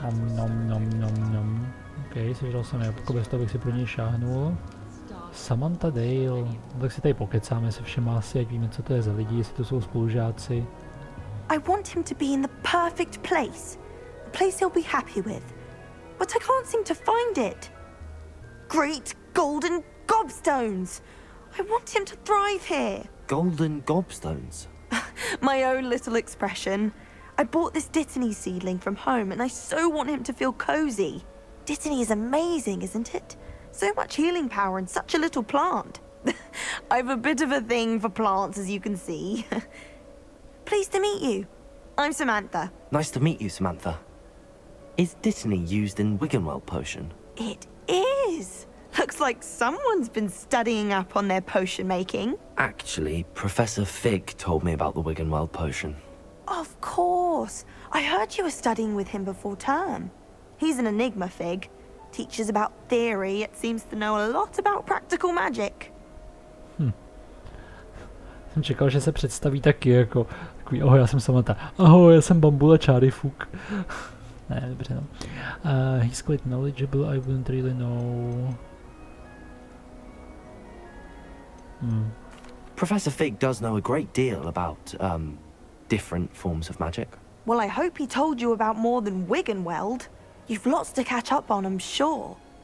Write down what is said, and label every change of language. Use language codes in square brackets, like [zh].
[cs] Nom. Ok, sežral jsem jabko, bez toho bych si pro něj šáhnul. Samantha Dale. No, tak si tady pokecáme se všema asi, ať víme, co to je za lidi, jestli to jsou spolužáci. [en] I want him to be in the perfect place. A place he'll be happy with. But I can't seem to find it. Great golden gobstones! I want him to thrive here. Golden gobstones? My own little expression. I bought this Dittany seedling from home and I so want him to feel cozy. Dittany is amazing, isn't it? So much healing power in such a little plant. I've a bit of a thing for plants, as you can see. Pleased to meet you. I'm Samantha. Nice to meet you, Samantha. Is Dittany used in Wiggenweld potion? It is. Looks like someone's been studying up on their potion making. Actually, Professor Fig told me about the Wiggenweld potion. Of course. I heard you were studying with him before term. He's an enigma, Fig. Teaches about theory, yet seems to know a lot about practical magic. [cs] Jsem čekal, že se představí taky jako takový, ahoj, já jsem Samantha. Ahoj, já jsem Bambula Čárifuk. Ne, dobře, no. [en] He's quite knowledgeable, I wouldn't really know. Professor Fig does know a great deal about, different forms of magic. Well, I hope he told you about more than Wiggenweld. You've lots to catch up on, I'm sure.